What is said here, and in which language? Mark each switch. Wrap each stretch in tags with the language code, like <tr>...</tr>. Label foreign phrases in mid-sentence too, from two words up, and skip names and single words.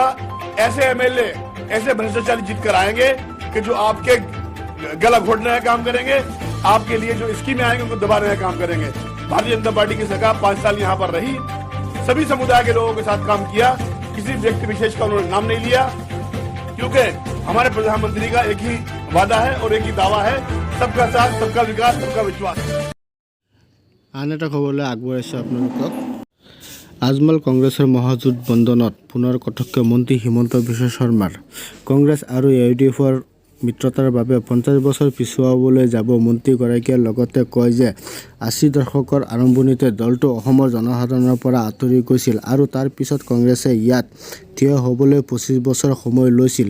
<hi>ऐसे MLA, ऐसे भ्रष्टाचारी जीत कर आएंगे कि जो आपके गला घोटने का काम करेंगे, आपके लिए जो स्कीमें आएंगे उनको दबाने का काम करेंगे। भारतीय जनता पार्टी की सरकार 5 साल यहाँ पर रही, सभी समुदाय के लोगों के साथ काम किया, किसी व्यक्ति विशेष का उन्होंने नाम नहीं लिया। क्योंकि हमारे प्रधानमंत्री का एक ही वादा है और एक ही दावा है, सबका साथ, सबका विकास, सबका विश्वास।</hi> <as>আন এটা খবৰলৈ আগবঢ়াইছোঁ আপোনালোকক। আজমল কংগ্ৰেছৰ মহাজোঁট বন্ধনত পুনৰ কটক মন্ত্ৰী হিমন্ত বিশ্ব শৰ্মাৰ। কংগ্ৰেছ আৰু AIUDFৰ মিত্ৰতাৰ বাবে 50 বছৰ পিছুৱাবলৈ যাব। মন্ত্ৰীগৰাকীয়ে লগতে কয় যে 80 দশকৰ আৰম্ভণিতে দলটো অসমৰ জনসাধাৰণৰ পৰা আঁতৰি গৈছিল আৰু তাৰ পিছত কংগ্ৰেছে ইয়াত থিয় হ'বলৈ 25 বছৰ সময় লৈছিল।</as>